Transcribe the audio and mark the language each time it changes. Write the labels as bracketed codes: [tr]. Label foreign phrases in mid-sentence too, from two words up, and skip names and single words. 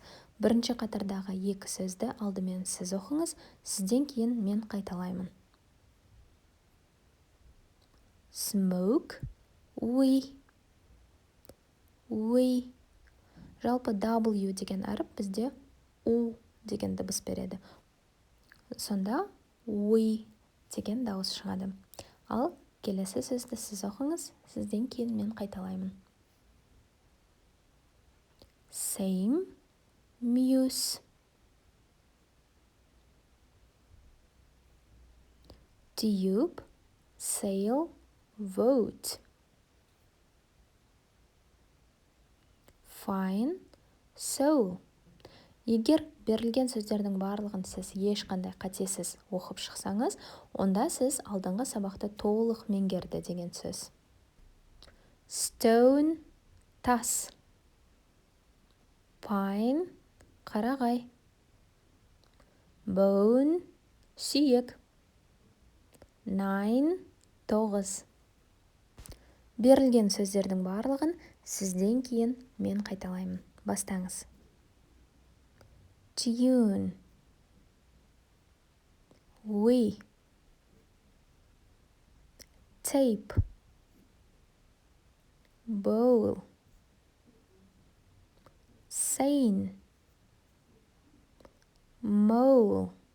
[kk] Бірінші қатардағы екі сөзді алдымен сіз оқыңыз, сізден кейін мен қайталаймын. [en] Smoke, we. [kk] Жалпы W деген әріп бізде U деген дыбыс береді. Сонда we деген дауыс шығады. Ал келесі сөзді сіз оқыңыз, сізден кейін мен қайталаймын. [en] Same, muse. Tube, sail, vote. Fine, so. [kk] Егер берілген сөздердің барлығын сіз ешқандай қатесіз оқып шықсаңыз, онда сіз алдыңғы сабақты толық меңгерді деген сөз. [en] Stone, тас. Pine, қарағай. Bone, сүйек. 9, 9. [kk] Берілген сөздердің барлығын сізден кейін мен қайталаймын. Бастаңыз. [en] Tune, we. Tape, bowl. Sane, mole.